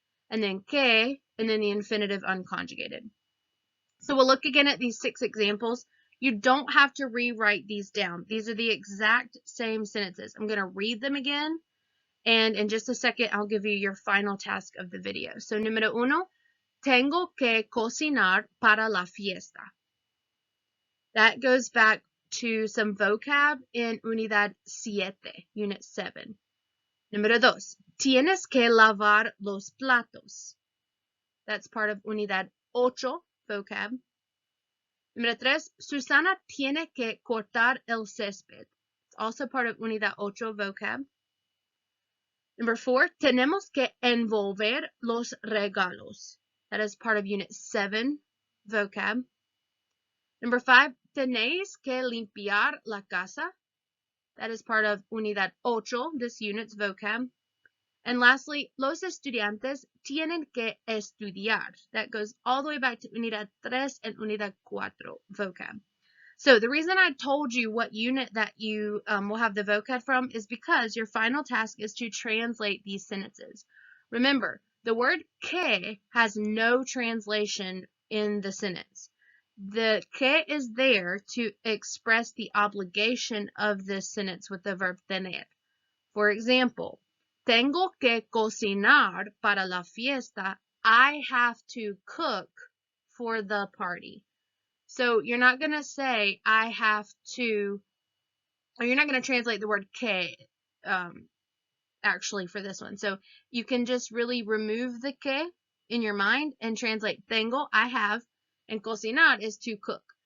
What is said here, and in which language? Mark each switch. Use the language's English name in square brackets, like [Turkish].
[English] And then que, and then the infinitive unconjugated. So we'll look again at these 6 examples. You don't have to rewrite these down. These are the exact same sentences. I'm going to read them again, and in just a second, I'll give you your final task of the video. [Spanish] So, número 1, tengo que cocinar para la fiesta. [English] That goes back to some vocab in Unidad 7, Unit 7. [Spanish] Número 2, tienes que lavar los platos. [English] That's part of Unidad 8, vocab. [Spanish] Número 3, Susana tiene que cortar el césped. [English] It's also part of Unidad 8, vocab. Number 4, [Spanish] tenemos que envolver los regalos. [English] That is part of Unit 7, vocab. Number 5, [Spanish] tenéis que limpiar la casa. [English] That is part of Unidad 8, this unit's vocab. And lastly, [Spanish] los estudiantes tienen que estudiar. [English] That goes all the way back to Unidad 3 and Unidad 4, vocab. So the reason I told you what unit that you will have the vocab from is because your final task is to translate these sentences. Remember, the word que has no translation in the sentence. The que is there to express the obligation of this sentence with the verb tener. For example, [Spanish] tengo que cocinar para la fiesta. [English] I have to cook for the party. So you're not going to say I have to, or you're not going to translate the word que actually for this one. So you can just really remove the que in your mind and translate tengo, I have, and cocinar is to cook.